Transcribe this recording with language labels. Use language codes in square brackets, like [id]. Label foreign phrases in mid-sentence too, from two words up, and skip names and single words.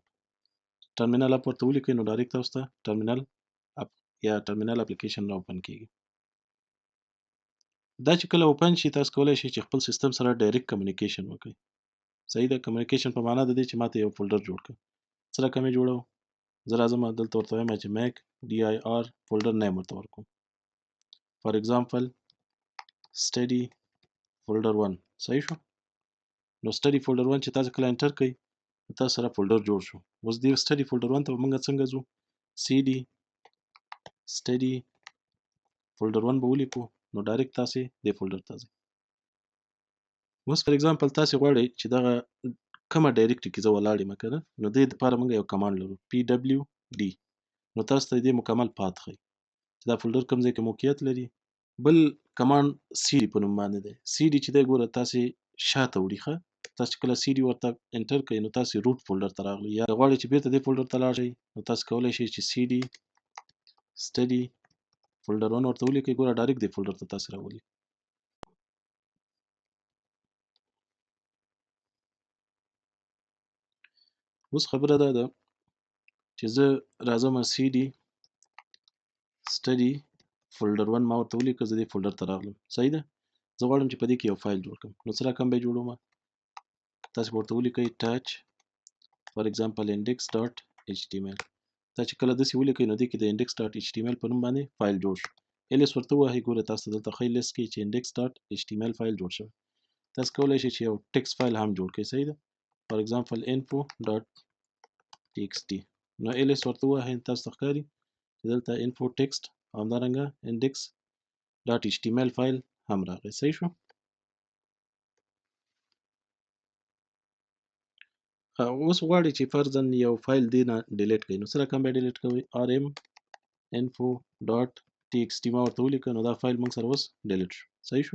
[en] terminal app [ps] ورته ولیکئ نو ډایرکټ تاسو ته [en] terminal app [ps] یا [en] terminal application [ps] را اوپن کیږي. دا چې کله اوپن شي تاسو کولی شئ چې خپل سیستم سره [en] direct communication [ps] وکړئ. صحیح ده؟ کمیونیکیشن په معنا د دې چې ماته یو فولډر جوړ کړه. څه رقم یې جوړو؟ زه راځم دلته ورته وایم چې [en] mk d i r folder name [ps] ورته ورکوم. [en] for example study folder 1. [ps] صحیح شو؟ نو [en] study folder 1 [ps] چې تاسو کله انټر کړئ نو تاسو سره فولډر جوړ شو. اوس دې [en] study folder 1 [ps] ته موږ څنګه ځو؟ [en] cd study folder 1 [ps] به ولیکو نو ډایرکټ تاسو دې فولډر ته ځئ. اوس [en] for example [ps] تاسو غواړئ چې دغه کومه ډایرکټري کې زه ولاړ یم کنه، نو دې لپاره موږ یو کمانډ لرو pwd. نو تاسو ته دې مکمل پات ښیي چې دا فولډر کوم ځای کې موقعیت لري. بل کمانډ cd په نوم باندې دی. cd چې دی ګوره تاسو شاته وړي ښه. تاسو کله cd ورته انټر کړئ نو تاسو [en] root folder [ps] ته راغلی، یا غواړئ چې بیرته دې فولډر ته لاړ شئ نو تاسو کولی شئ چې [en] cd study folder 1 [ps] ورته ولیکئ. ګوره ډایرکټ دې فولډر ته تاسو راولي. اوس خبره دا ده چې زه راځم [en] cd study folder 1 [ps] ما ورته ولیکه، زه دې فولډر ته راغلم. صحیح ده؟ زه غواړم چې په دې کې یو فایل جوړ کړم. نو څه رقم به یې جوړوم؟ تاسو ورته ولیکئ [en] touch for example index.html. [ps] دا چې کله داسې ولیکئ نو دې کې د index.html په نوم باندې فایل جوړ شو. ls ورته ووهئ. ګوره تاسو ته دلته ښی لیست کې چې index.html فایل جوړ شوی. تاسو کولی شئ چې یو [en] text file [ps] هم جوړ کړئ. صحیح ده؟ [en] for example info.txt. [ps] نو ls ورته ووهئ. تاسو ته ښکاري چې دلته [en] info text [ps] او همدارنګه index.html فایل هم راغی. صحیح شو؟ اوس غواړئ چې فرضاً یو فایل دې نه ډیلیټ کړئ. نو څه رقم به ډیلیټ کوئ؟ rm info.txt ما ورته ولیکه نو دا فایل موږ سره اوس ډیلیټ شو. صحیح شو؟